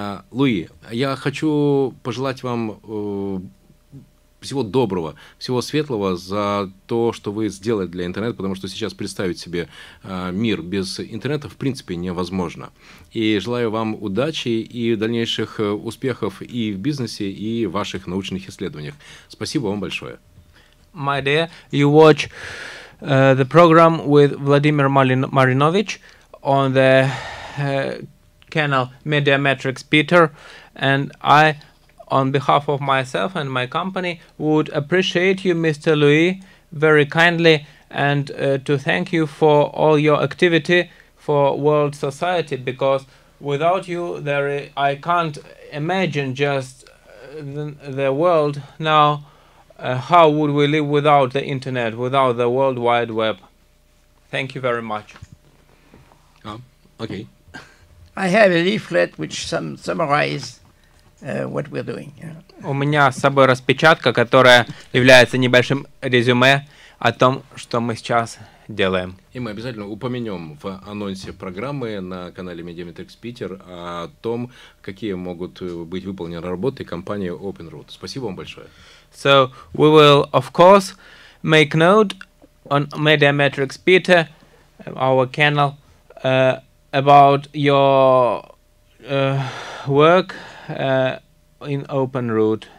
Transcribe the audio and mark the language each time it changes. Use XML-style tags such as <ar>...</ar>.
<ru>Луи, я хочу пожелать вам всего доброго, всего светлого за то, что вы сделали для интернета, потому что сейчас представить себе мир без интернета в принципе невозможно. И желаю вам удачи и дальнейших успехов и в бизнесе, и в ваших научных исследованиях. Спасибо вам большое.</ru> <en>My dear, you watch the program with Vladimir Marinovich on the channel mediametricspitер, and I, on behalf of myself and my company, would appreciate you, Mr. Louis, very kindly, and to thank you for all your activity for world society, because without you, I can't imagine just the world now. How would we live without the internet, without the World Wide Web? Thank you very much. Okay. I have a leaflet which summarizes what we're doing.</en> <ru>У меня с собой распечатка, которая является небольшим резюме о том, что мы сейчас делаем. И мы обязательно упомянем в анонсе программы на канале медиаметрикспитер о том, какие могут быть выполнены работы компании OpenRoot. Спасибо вам большое.</ru> <en>So we will, of course, make note on mediametricspitер, our channel, about your work in OpenRoot.</en>